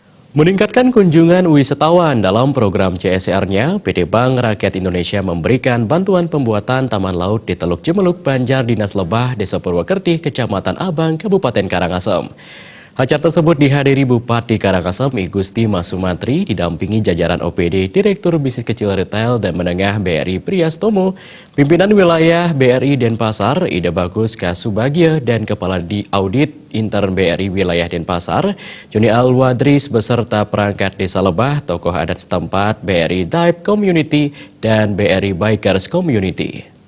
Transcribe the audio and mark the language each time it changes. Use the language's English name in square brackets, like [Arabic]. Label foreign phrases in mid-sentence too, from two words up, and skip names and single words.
[Indonesian] Meningkatkan kunjungan wisatawan dalam program CSR-nya, PT Bank Rakyat Indonesia memberikan bantuan pembuatan taman laut di Teluk Jemeluk Banjar Dinas Lebah, Desa Purwokerti, Kecamatan Abang, Kabupaten Karangasem. Acara tersebut dihadiri Bupati Karangasem I Gusti Masumatri didampingi jajaran OPD Direktur Bisnis Kecil Retail dan Menengah BRI Priastomo, pimpinan wilayah BRI Denpasar Ida Bagus Kasubagio dan Kepala di Audit Intern BRI Wilayah Denpasar Joni Alwadris beserta perangkat Desa Lebah, tokoh adat setempat, BRI Daib Community dan BRI Bikers Community.